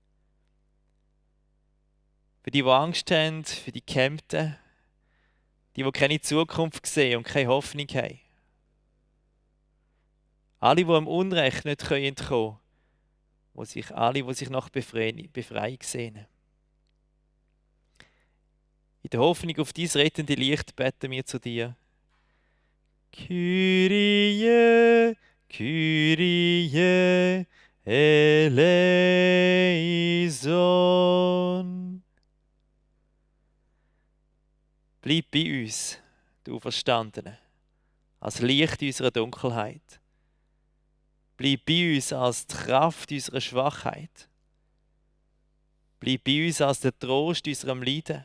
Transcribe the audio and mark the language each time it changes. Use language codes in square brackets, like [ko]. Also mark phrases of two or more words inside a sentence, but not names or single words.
[de] Für die Angst haben, für die Gekämmten, die keine Zukunft sehen und keine Hoffnung haben. Alle, die am Unrecht nicht entkommen können, die sich nach Befreiung sehnen. In der Hoffnung auf dein rettende Licht beten wir zu dir. [el] Κύριε, Κύριε, ελέησον. [de] Bleib bei uns, du Auferstandene, als Licht unserer Dunkelheit. Bleib bei uns als die Kraft unserer Schwachheit. Bleib bei uns als der Trost unserem Leiden.